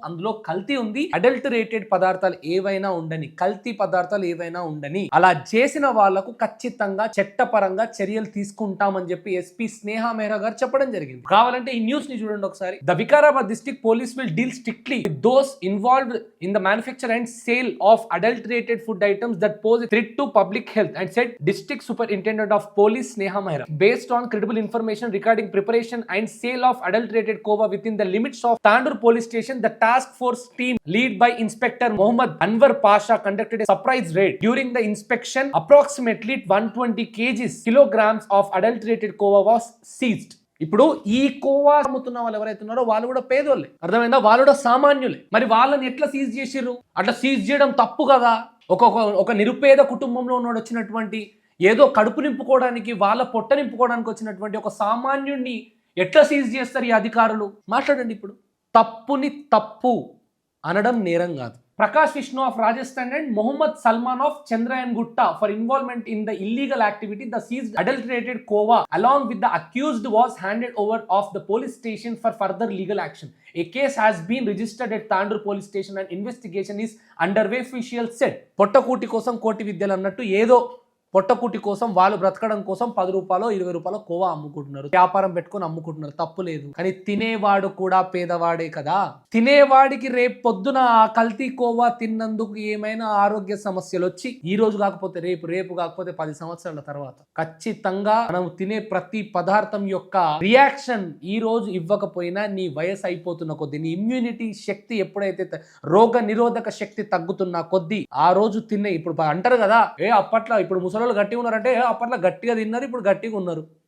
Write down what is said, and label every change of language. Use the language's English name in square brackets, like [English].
[Telugu] అందులో కల్తీ ఉంది, అడల్టరేటెడ్ పదార్థాలు ఏవైనా ఉండని, కల్తీ పదార్థాలు ఏవైనా ఉండని, అలా చేసిన వాళ్లకు ఖచ్చితంగా చట్టపరంగా చర్యలు తీసుకుంటామని చెప్పి ఎస్పీ స్నేహా మెహ్రా గారు చెప్పడం జరిగింది. కావాలంటే ఈ న్యూస్ ని చూడండి ఒకసారి. [English] The Vikarabad district police will deal strictly with those involved in the manufacture and sale of adulterated food items that pose threat to public health and said district superintendent of police Sneha Mehra. Based on credible information regarding preparation and sale of adulterated kova within the limits of Tandur police station, the task force team led by Inspector Mohammad Anwar Pasha conducted a surprise raid. During the inspection, approximately 120 kilograms of adulterated kova was seized. [Telugu] ఇప్పుడు ఈ కోవా అమ్ముతున్న వాళ్ళు ఎవరైతే ఉన్నారో వాళ్ళు కూడా పేదోళ్ళే, అర్థమైందా? వాళ్ళు కూడా సామాన్యులే. మరి వాళ్ళని ఎట్లా సీజ్ చేసిర్రు? అట్లా సీజ్ చేయడం తప్పు కదా. ఒక నిరుపేద కుటుంబంలో ఉన్నాడు వచ్చినటువంటి, ఏదో కడుపు నింపుకోవడానికి, వాళ్ళ పొట్ట నింపుకోవడానికి వచ్చినటువంటి ఒక సామాన్యుడిని ఎట్లా సీజ్ చేస్తారు ఈ అధికారులు? మాట్లాడండి. ఇప్పుడు తప్పుని తప్పు అనడం నేరం కాదు. [English] Prakash Vishnu of Rajasthan and Mohammed Salman of Chandrayangutta for involvement in the illegal activity the seized adulterated kova along with the accused was handed over of the police station for further legal action. A case has been registered at Tandur police station and investigation is underway, officials said. [Telugu] పొట్టకూటి కోసం కోటి విద్యలు అన్నట్టు ఏదో పొట్టకుటి కోసం వాళ్ళు బ్రతకడం కోసం 10 రూపాయలు 20 రూపాయలు కోవా అమ్ముకుంటున్నారు, వ్యాపారం పెట్టుకొని అమ్ముకుంటున్నారు, తప్పు లేదు. కానీ తినేవాడు కూడా పేదవాడే కదా. తినేవాడికి రేపు పొద్దున ఆ కల్తీ కోవా తిన్నందుకు ఏమైనా ఆరోగ్య సమస్యలు వచ్చి ఈ రోజు కాకపోతే రేపు కాకపోతే 10 సంవత్సరాల తర్వాత ఖచ్చితంగా మనం తినే ప్రతి పదార్థం యొక్క రియాక్షన్ ఈ రోజు ఇవ్వకపోయినా నీ వయసు అయిపోతున్న కొద్దీ, నీ ఇమ్యూనిటీ శక్తి ఎప్పుడైతే రోగ నిరోధక శక్తి తగ్గుతున్న కొద్దీ ఆ రోజు తినే, ఇప్పుడు అంటారు కదా అప్పట్లో ఇప్పుడు ముసలోళ్ళు గట్టిగా ఉన్నారంటే అప్పట్లో గట్టిగా తిన్నారు, ఇప్పుడు గట్టిగా ఉన్నారు.